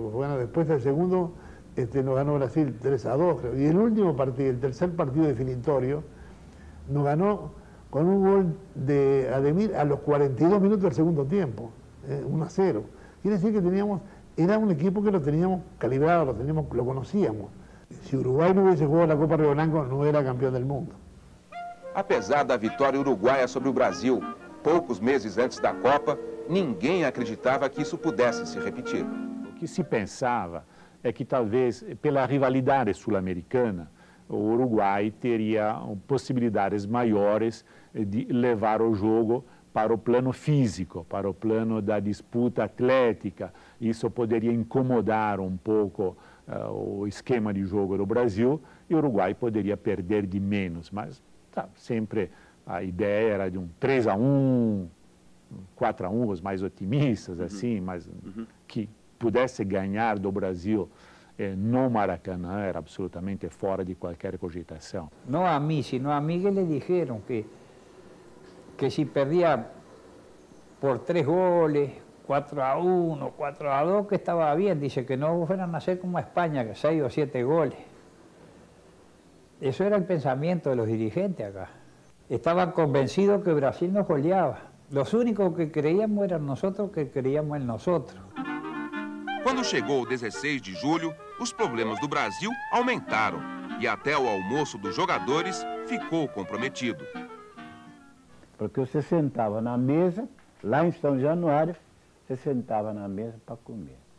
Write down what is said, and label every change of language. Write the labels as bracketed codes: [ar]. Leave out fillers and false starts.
[es] Bueno, después del segundo nos ganó Brasil 3-2, creo. Y el último partido, el tercer partido definitorio, nos ganó con un gol de Ademir a los 42 minutos del segundo tiempo, 1-0. Quiere decir que era un equipo que lo teníamos calibrado, lo conocíamos. Si Uruguay no hubiese jugado la Copa Río Branco, no era campeón del mundo. [pt] Apesar da vitória uruguaia sobre o Brasil, poucos meses antes da Copa, ninguém acreditava que isso pudesse se repetir. O que se pensava é que talvez, pela rivalidade sul-americana, o Uruguai teria possibilidades maiores de levar o jogo para o plano físico, para o plano da disputa atlética. Isso poderia incomodar um pouco o esquema de jogo do Brasil e o Uruguai poderia perder de menos, mas sempre a ideia era de um 3-1, 4-1, os mais otimistas, assim, mas que pudesse ganhar do Brasil no Maracanã era absolutamente fora de qualquer cogitação. Não a mim, [es] sino a Miguel le dijeron que si perdía por 3 goles, 4-1, 4-2, que estaba bien. Dice que no fueran a hacer como a España, que 6 o 7 goles. Eso era el pensamiento de los dirigentes acá. Estaban convencidos que Brasil nos goleaba. Los únicos que creíamos eran nosotros, que creíamos en nosotros. [pt] Quando chegou o 16 de julho, os problemas do Brasil aumentaram e até o almoço dos jogadores ficou comprometido. Porque você sentava na mesa, lá em São Januário, você sentava na mesa para comer.